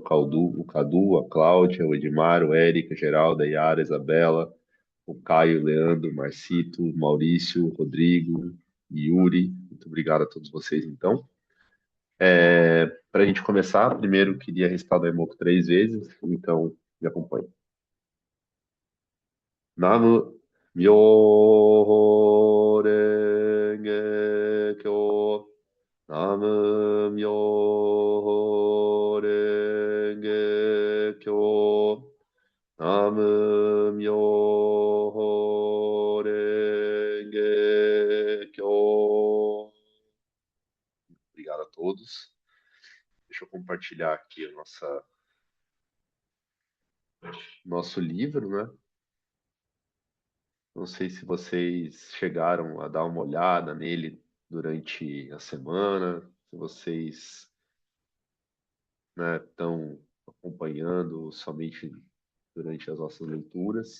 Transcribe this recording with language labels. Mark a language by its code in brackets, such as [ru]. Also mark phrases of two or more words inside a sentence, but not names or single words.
[pt] O Cadu, a Cláudia, o Edmar, o Érica, a Geralda, a Yara, a Isabela, o Caio, o Leandro, o Marcito, o Maurício, o Rodrigo, Yuri. Muito obrigado a todos vocês, então. Para a gente começar, primeiro queria recitar o Daimoku 3 vezes, então me acompanhe. [ja] 南無妙法蓮華経. 南無妙法蓮華経. 南無妙法蓮華経. [pt] Obrigado a todos. Deixa eu compartilhar aqui o nosso livro, né? Não sei se vocês chegaram a dar uma olhada nele durante a semana, se vocês, né, estão acompanhando somente durante as nossas leituras.